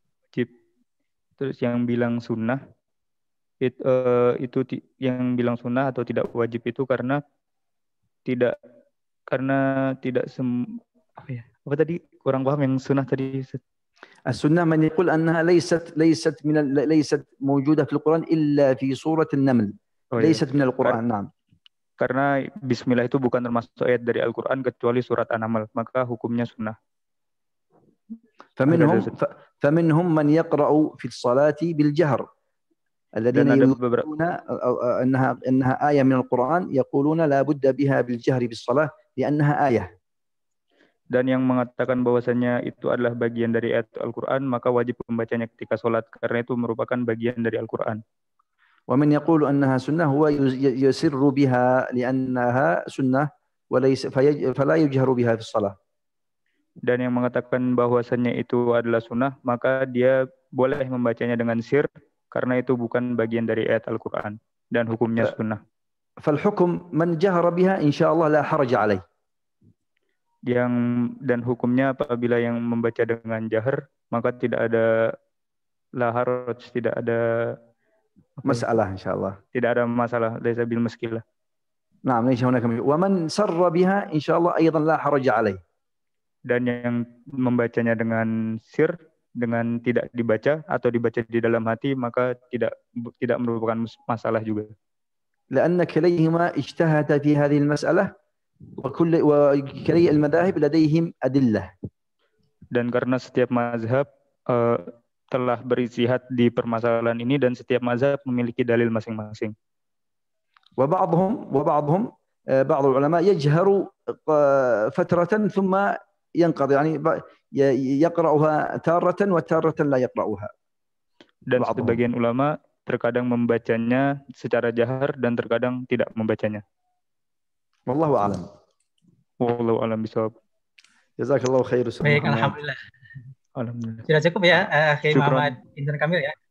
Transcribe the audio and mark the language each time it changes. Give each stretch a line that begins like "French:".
Indonesian: Wajib. Terus yang bilang sunnah itu yang bilang sunnah atau tidak wajib itu karena tidak apa tadi kurang paham yang sunnah tadi.
Arabic: السنة من يقول أنها ليست موجودة في القرآن إلا في سورة النمل، ليست من القرآن. نعم.
Indonesian: Karena bismillah itu bukan termasuk ayat dari Al-Quran kecuali surat An-Naml, maka hukumnya sunnah.
Arabic: فمنهم من يقرأ في الصلاة بالجهر الذين يقولون أنها آية من القرآن يقولون لا بد بها بالجهر بالصلاة لأنها آية.
Indonesian: Dan yang mengatakan bahwasanya itu adalah bagian dari ayat Al-Quran, maka wajib membacanya ketika sholat karena itu merupakan bagian dari Al-Quran.
Arabic: ومن يقول أنها سنة هو يسر بها لأنها سنة وليس فلا يجهر بها في الصلاة.
Indonesian: Dan yang mengatakan bahwasannya itu adalah sunnah, maka dia boleh membacanya dengan sir karena itu bukan bagian dari ayat Al-Quran dan hukumnya sunnah.
Arabic: فالحكم من جهر بها إن شاء الله لا حرج عليه.
Indonesian: Dan hukumnya apabila yang membaca dengan jahar, maka tidak ada
Arabic: la haraj,
Indonesian: tidak ada masalah insyaallah. Tidak ada masalah,
Arabic: laisa bil muskilah. نعم ليس هناك ومن سر بها إن شاء الله أيضا لا حرج عليه.
Indonesian: Dan yang membacanya dengan sir, dengan tidak dibaca atau dibaca di dalam hati, maka tidak merupakan masalah juga.
Arabic: لأن كليهما اجتهد في هذه المسألة وكلي المذاهب لديهم أدلة.
Indonesian: Dan karena setiap mazhab telah beristihad di permasalahan ini dan setiap mazhab memiliki dalil masing-masing.
Arabic: وبعضهم بعض العلماء يجهر فترة ثم ينقضي يعني يقرأها تارة وتارة لا يقرأها.
Indonesian: Dan sebagian ulama terkadang membacanya secara jahar dan terkadang tidak membacanya.
Arabic: Wallahu a'lam. Wallahu a'lam bishawab. Jazakallahu khair.
Indonesian: Baik, alhamdulillah.
Arabic: Alhamdulillah.
Indonesian: Sudah cukup ya, Kiai Muhammad Insan Kamil ya.